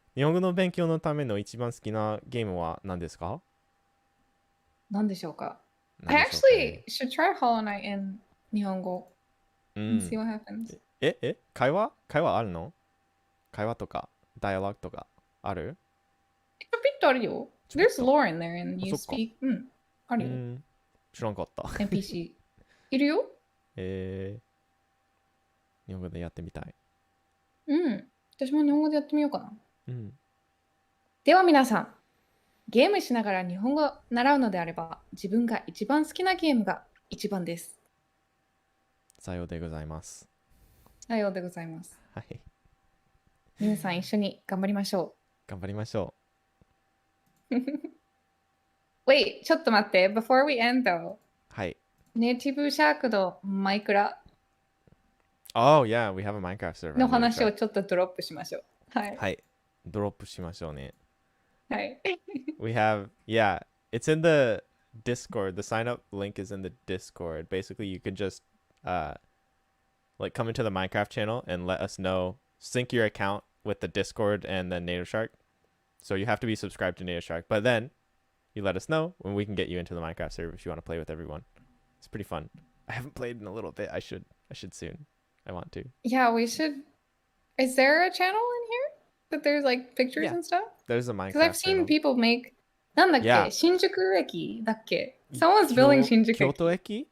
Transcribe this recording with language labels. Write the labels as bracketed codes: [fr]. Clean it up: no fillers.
[ja] 日本語の勉強のための一番好きなゲームは何ですか？何でしょうか？ [en] I actually should try Hollow Knight in 日本語。 and see what happens. [ja] 会話あるの？会話とか、ダイアログとかある？ちょぴっとあるよ。 [en] There's lore in there and you speak. [ja] あるよ。知らんかった。 NPC。 いるよ。日本語でやってみたい。私も日本語でやってみようかな。では皆さん、ゲームしながら日本語を習うのであれば、自分が一番好きなゲームが一番です。さようでございます。さようでございます。はい。皆さん一緒に頑張りましょう。頑張りましょう。 [en] Wait, [ja] ちょっと待って。 [en] Before we end though. [ja] はい。ネイティブシャークのマイクラ。 [en] Oh yeah, we have a Minecraft server. [ja] の話をちょっとドロップしましょう。はい。はい。ドロップしましょうね。はい。 [en] We have, yeah, it's in the Discord. The sign up link is in the Discord. Basically, you could just like come into the Minecraft channel and let us know, sync your account with the Discord and then Native Shark. So you have to be subscribed to Native Shark, but then you let us know when we can get you into the Minecraft server if you want to play with everyone. It's pretty fun. I haven't played in a little bit. I should soon. I want to. Yeah, we should. Is there a channel in here that there's like pictures and stuff? There's a Minecraft. Because I've seen people make. [ja] なんだっけ、新宿駅だっけ [en] Someone's building [ja] 新宿駅。